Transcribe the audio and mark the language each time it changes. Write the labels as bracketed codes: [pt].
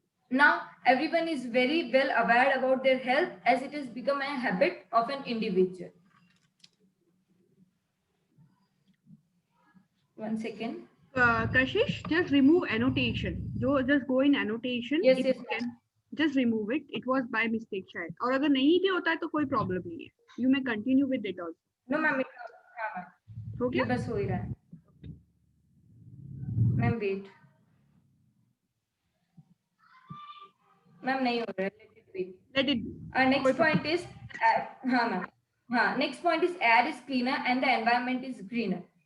[en] Now everyone is very well aware about their health as it has become a habit of an individual. One second. Kashish, just remove annotation. Just go in annotation. Yes, If yes, you can, just remove it. It was by mistake [hi] शायद. और अगर नहीं भी होता है तो कोई problem नहीं है. [en] You may continue with it also. No, ma'am. हाँ, ma'am. [hi] हो ये गया? बस हो ही रहा है. [en] Ma'am wait. [hi] मैम नहीं हो रहा है. [en] Let it wait. Let it be. Next point is, [hi] हाँ [en] ma'am. हाँ, next point is air is cleaner and the environment is greener.